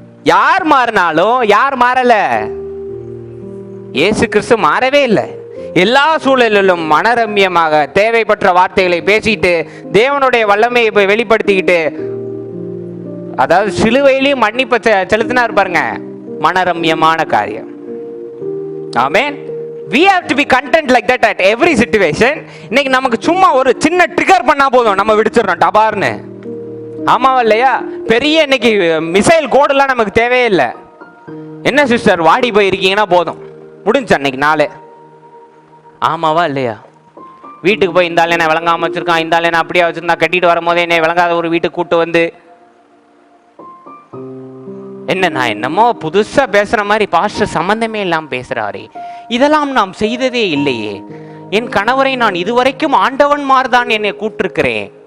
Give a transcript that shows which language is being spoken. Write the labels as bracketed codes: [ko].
[ta] யார் மாறினாலும் யார் மாறல? இயேசு கிறிஸ்து மாறவே இல்லை. எல்லா சூழலிலும் மனரம்யமாக தேவைப்பட்ட வார்த்தைகளை பேசிட்டு தேவனுடைய வல்லமையை வெளிப்படுத்திக்கிட்டு, அதாவது சிலுவையிலையும் மன்னிப்பை செலுத்தினார் பாருங்க, மனரம்யமான காரியம். ஆமென். [en] we have to be content like that at every situation. [ta] இன்னைக்கு நமக்கு சும்மா ஒரு சின்ன ட்ரிகர் பண்ணா போதும், நம்ம விடுச்சிடறோம் டபார்னு. ஆமாவா இல்லையா? பெரிய இன்னைக்கு மிசைல் கோடெல்லாம் நமக்கு தேவையே இல்லை. என்ன சிஸ்டர் வாடி போயிருக்கீங்கன்னா போதும், முடிஞ்சு அன்னைக்கு நாளே. ஆமாவா இல்லையா? வீட்டுக்கு போய் இந்த ஆள் என்ன விளங்காம வச்சிருக்கான், இந்த ஆள் என்ன அப்படியே வச்சிருந்தா, கட்டிட்டு வரும்போதே என்னை விளங்காத ஒரு வீட்டுக்கு கூட்டு வந்து என்ன நான் என்னமோ புதுசா பேசுற மாதிரி பாஸ்டர் சம்பந்தமே இல்லாம பேசுறாரே, இதெல்லாம் நாம் செய்ததே இல்லையே, என் கணவரை நான் இதுவரைக்கும் ஆண்டவன்மார் தான் என்னை கூப்பிட்டிருக்கிறேன்.